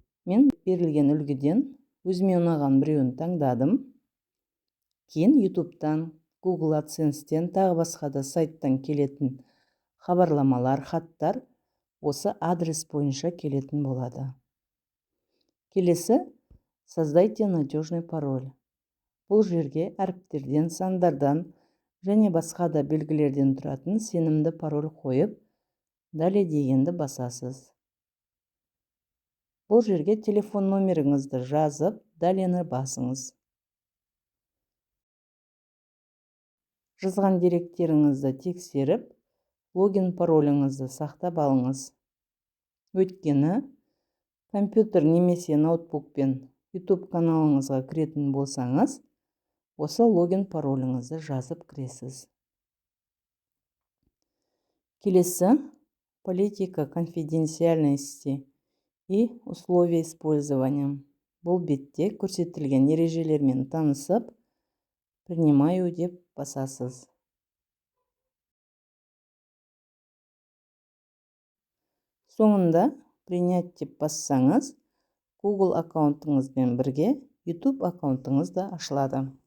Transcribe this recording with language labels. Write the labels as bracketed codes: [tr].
[kk] Мен берілген үлгіден өзіме ұнаған біреуін таңдадым. Кейін YouTube-тан, Google AdSense-тен, тағы басқа да сайттан келетін хабарламалар, хаттар осы адрес бойынша келетін болады. Келесі [ru] создайте надежный пароль. [kk] Бұл жерге әріптерден, сандардан және басқа да белгілерден тұратын сенімді пароль қойып, [ru] далее [kk] дегенді басасыз. Бұл жерге телефон номеріңізді жазып, далені басыңыз. Жазған деректеріңізді тексеріп, логин пароліңізді сақтап алыңыз. Өйткені компьютер немесе ноутбукпен YouTube каналыңызға кіретін болсаңыз, осы логин пароліңізді жазып кіресіз. Келесі [ru] политика конфиденциальности и условия использования. [kk] Бұл бетте көрсетілген ережелермен танысып, [ru] принимаю [kk] деп басасыз. Соңында [ru] принять [kk] деп бассаңыз, Google аккаунтыңызбен бірге YouTube аккаунтыңыз да ашылады.